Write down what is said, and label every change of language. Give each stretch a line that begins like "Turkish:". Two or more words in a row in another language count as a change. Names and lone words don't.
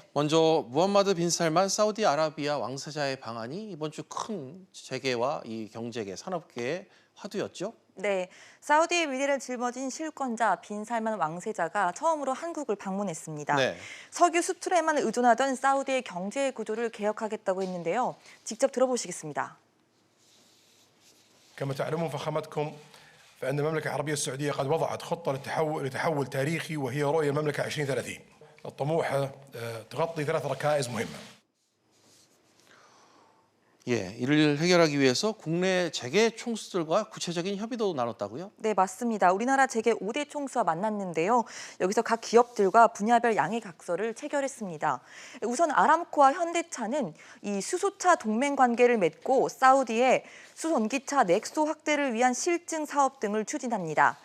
Korean: 먼저 무함마드 빈 살만 사우디아라비아 왕세자의 방한이 이번 주 큰 재계와 이 경제계, 산업계의 화두였죠? 네, 사우디의 위대를 짊어진 실권자 빈 살만 왕세자가 처음으로 한국을 방문했습니다. 석유 수출에만 의존하던 사우디의 경제 구조를 개혁하겠다고 했는데요. 직접 들어보시겠습니다.
Arabic: كما تعلمون فخامتكم فإن المملكة العربية السعودية قد وضعت خطة لتحول تاريخي وهي رؤية المملكة 2030 الطموحة تغطي 3 ركائز مهمة.
Korean: 이를 해결하기 위해서 국내 재계 총수들과 구체적인 협의도 나눴다고요? 네, 맞습니다. 우리나라 재계 5대 총수와 만났는데요. 여기서 각 기업들과 분야별 양해 각서를 체결했습니다. 우선 아람코와 현대차는 이 수소차 동맹 관계를 맺고 사우디의 수전기차 넥소 확대를 위한 실증 사업 등을 추진합니다.